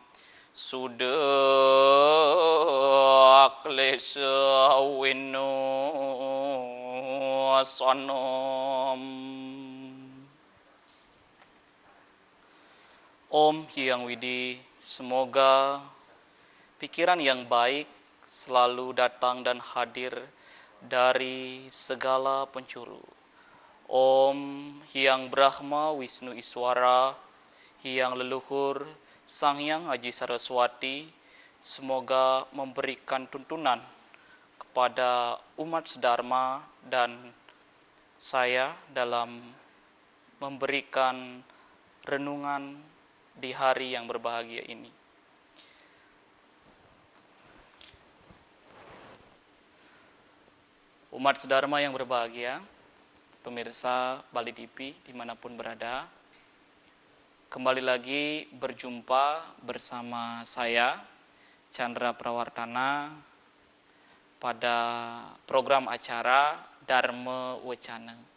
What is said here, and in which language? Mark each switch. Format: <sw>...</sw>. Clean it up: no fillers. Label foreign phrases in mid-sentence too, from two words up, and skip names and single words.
<sa>Sudah Klesa Winosanam.</sa> <id>Om Hyang Widi, semoga pikiran yang baik selalu datang dan hadir dari segala penjuru. Om Hyang Brahma Wisnu Iswara, Hyang Leluhur Sang Hyang Haji Saraswati, semoga memberikan tuntunan kepada umat sedharma dan saya dalam memberikan renungan di hari yang berbahagia ini. Umat sedharma yang berbahagia, pemirsa Bali TV dimanapun berada, kembali lagi berjumpa bersama saya, Chandra Prawartana, pada program acara Dharma Wacana.</id>